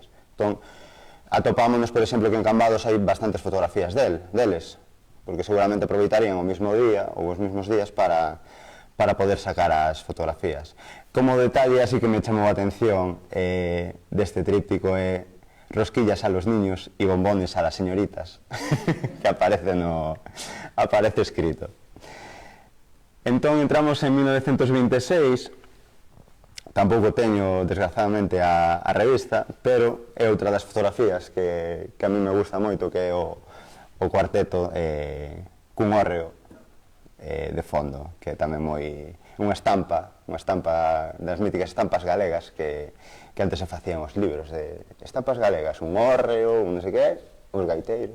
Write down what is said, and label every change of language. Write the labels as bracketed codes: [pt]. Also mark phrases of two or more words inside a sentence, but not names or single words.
[gl] Entón, atopámonos, por exemplo, que en Cambados hai bastantes fotografías deles, porque seguramente aproveitarían o mismo día ou os mismos días para poder sacar as fotografías. Como detalle, así que me chamou a atención deste tríptico é [es] rosquillas a los niños y bombones a las señoritas, [gl] que aparece escrito. Entón entramos en 1926, tampouco teño, desgraciadamente, a revista, pero é outra das fotografías que [es] a mí me gusta [gl] moito, que é o cuarteto cun hórreo de fondo, que é tamén moi unha estampa das míticas estampas galegas que antes se facían os libros de estampas galegas, un hórreo, un non sei que, os gaiteiros.